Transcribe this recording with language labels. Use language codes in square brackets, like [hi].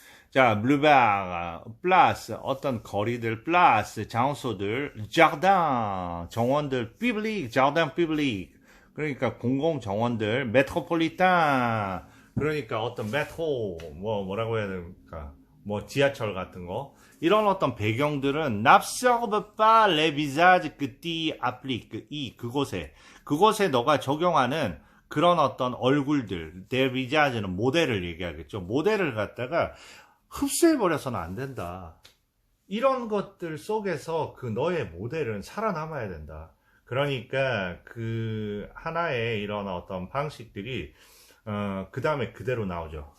[ko] 자, 블루베르, 플라스, 어떤 거리들, 플라스, 장소들, 자르단, 정원들, 피블릭, 자르단 피블릭. 그러니까 공공 정원들, 메트로폴리탄. 그러니까 어떤 메트로, 뭐라고 해야 됩니까? 지하철 같은 거. 이런 어떤 배경들은 [fr] n'absorbe pas les visages que tu appliques. [ko] 그곳에 너가 적용하는 그런 어떤 얼굴들, [fr] des visages [ko] 는 모델을 얘기하겠죠. 모델을 갖다가 흡수해버려서는 안 된다. 이런 것들 속에서 그 너의 모델은 살아남아야 된다. 그러니까 그 하나의 이런 어떤 방식들이 그 다음에 그대로 나오죠.